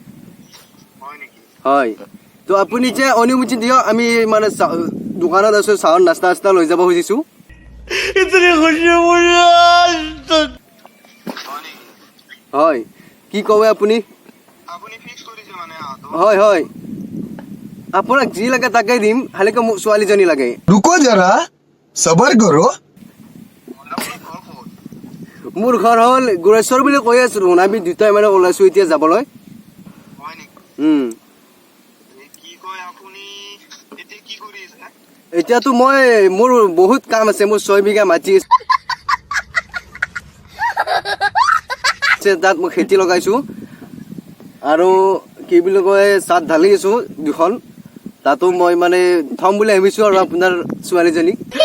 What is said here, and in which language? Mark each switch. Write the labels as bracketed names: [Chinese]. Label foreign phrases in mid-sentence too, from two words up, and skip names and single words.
[Assamese] হয়, তো আপুনি যে অনুমতি দিয়ক, আমি মানে দোকানত আছো, চাহৰ নাস্তা লৈ যাব খুজিছো। হয়, কি কয় আপুনি? হয় হয়, আপোনাক যি লাগে তাকে দিম, খালি মোক ছোৱালীজনী লাগে। [Hindi] रुको जरा सबर करो। [Assamese] মোৰ ঘৰ হ'ল গোৰেশ্বৰ বুলি কৈ আছো, আমি দুটাই মানে ওলাইছো এতিয়া যাবলৈ। এতিয়াতো মোৰ বহুত কাম আছে, মোৰ 6 বিঘা মাটি আছে, তাত মই খেতি লগাইছো, আৰু কি বুলি কয় চাত ঢালি আছো 2খন, তাতো মই মানে থম বুলি ভাবিছো আৰু আপোনাৰ ছোৱালীজনীক।